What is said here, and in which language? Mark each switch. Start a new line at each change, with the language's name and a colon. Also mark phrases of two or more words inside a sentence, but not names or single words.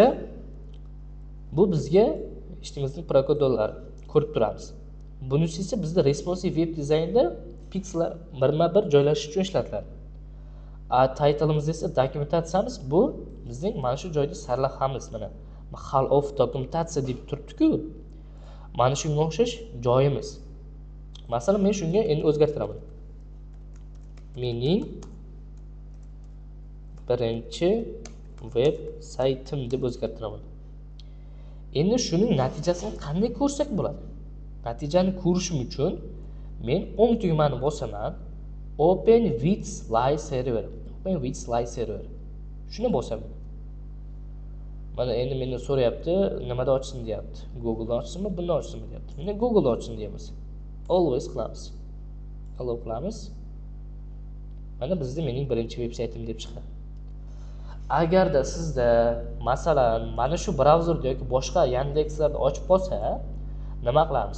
Uzbek: Bu bizga ishtimizning protokollari ko'rib turamiz. Bunisi esa bizda
English: responsive web
Uzbek: dizaynda pixellar birma-bir joylashish uchun ishlatiladi. Title'imiz esa dokumentatsiyamiz, bu bizning mana shu joyda sarlavhamiz. Mana
English: hall of
Uzbek: dokumentatsiya deb turibdi-ku. Mana shunga o'xshash joyimiz. Masalan, men shunga endi o'zgartiraman. Mening birinchi web saytim deb o'zgartiraman. Endi shuning natijasini qanday ko'rsak bo'ladi? Natijani ko'rishim uchun men o'ng tugmani bosaman.
English: Open with live server. Open with live server.
Uzbek: Shuni bosaman. Mana endi mendan so'rayapti, nimada ochsin deyapti. Google da ochsinmi, bunda ochsinmi deyapti. Meni Google da ochsin deymiz. Always qilamiz. Allow qilamiz. Mana bizda mening birinchi web saytim deb chiqadi. Agarda sizda masalan mana shu brauzerda yoki boshqa Yandexlarda ochib qolsa, nima qilamiz?